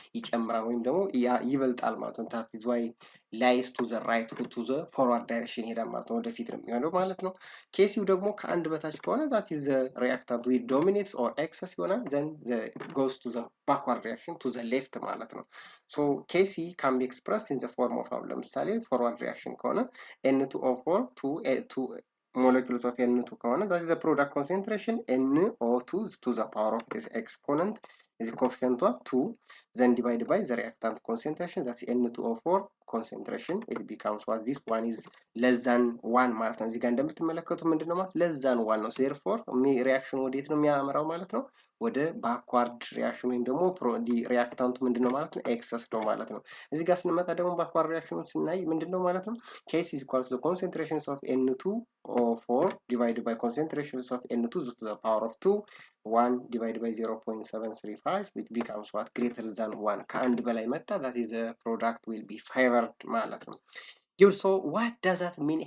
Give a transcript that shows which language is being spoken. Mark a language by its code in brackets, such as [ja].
[am] ይጨምራል ወይም ደግሞ ይበልጣል ማለት ነው። [en] that is why lies to the right to the forward direction [am] ይሄዳል ማለት ነው። ወደፊት ነው የሚሆነው ማለት ነው። [en] Kc [am] ደግሞ ከአንድ በታች ከሆነ [en] that is the reactant which dominates or excess [am] ይሆናል [en] then the goes to the backward reaction to the left [am] ማለት ነው። [en] so Kc can be expressed in the form of [am] ለምሳሌ [en] forward reaction [am] ከሆነ [en] N2O4 to molecules of N2 ከሆነ that is the product concentration NO2 to the power of this exponent is coefficient 2, then divided by the reactant concentration, that's N2O4 concentration. It becomes what this one is less than 1 [am] ማለት ነው። እዚህ ጋር እንደምትመለከቱ ምንድነው ማለት [en] less than 1 [am] ነው። [en] therefore [am] ሪአክሽኑ ወዴት ነው የሚያመራው ማለት ነው? ወደ ባክዋርድ ሪአክሽን ወይም ደግሞ ሪአክታንቱ ምንድነው ማለት ነው? ኤክሰስ ነው ማለት ነው። እዚህ ጋር ስንመጣ ደግሞ ባክዋርድ ሪአክሽኑን ስናይ ምንድነው ማለት ነው? [en] K is equal to the concentrations of N2O4 divided by concentrations of N2 to the power of 2, 1 divided by 0.735, which becomes what? Greater than 1. [am] ከአንድ በላይ መጣ, [en] that is the product will be favored [am] ማለት ነው። [en] So what does that mean?